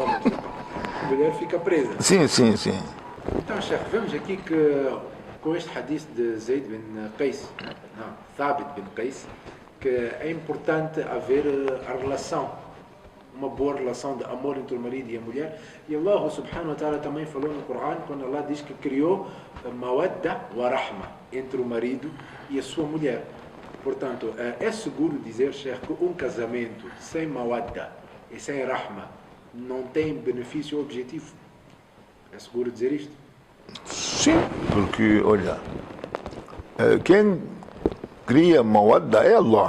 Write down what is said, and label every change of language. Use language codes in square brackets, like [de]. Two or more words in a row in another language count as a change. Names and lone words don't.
[pt] A mulher fica presa. Sim. Então, Sheikh, vemos aqui que com este hadith de Zayd bin Qais, não, Thabit bin Qais, que é importante haver a relação, uma boa relação de amor entre o marido e a mulher. E [ar] الله سبحانه وتعالى [pt] também falou no Corão, quando Allah diz que criou [ar] مودة ورحمة [pt] entre o marido e a sua mulher. Portanto, é seguro dizer, Sheikh, que um casamento sem mawadda e sem rahma não tem benefício objetivo? É seguro dizer isto? Sim, porque, olha, quem cria mawadda é Allah.